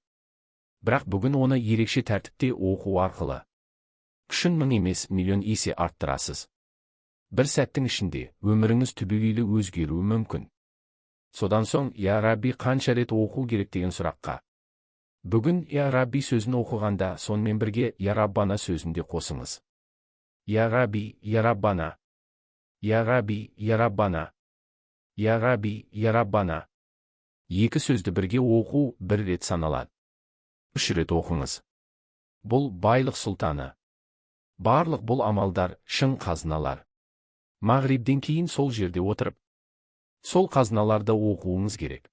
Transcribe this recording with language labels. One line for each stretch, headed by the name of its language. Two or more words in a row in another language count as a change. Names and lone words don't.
Kazakh: Бірақ бүгін оны ерекше тәртіпте оқу арқылы күшін 1000 емес миллион есе арттырасыз. Бір сәттің ішінде өміріңіз түбегейлі өзгеруі мүмкін. Содан соң
Arabic: يا ربي
Kazakh: қанша рет оқу керек деген сұраққа. Бүгін
Arabic: يا ربي
Kazakh: сөзін оқығанда сонымен бірге
Arabic: يا ربنا
Kazakh: сөзін де қосыңыз.
Arabic: يا ربي، يا ربنا. يا ربي، يا ربنا. يا ربي، يا ربنا.
Kazakh: Екі сөзді бірге оқу 1 рет саналады. 3 рет оқыңыз. Бұл байлық сұлтаны. Барлық бұл амалдар шын қазыналар. Мағрибден кейін сол жерде отырып, сол қазыналарды оқуыңыз керек.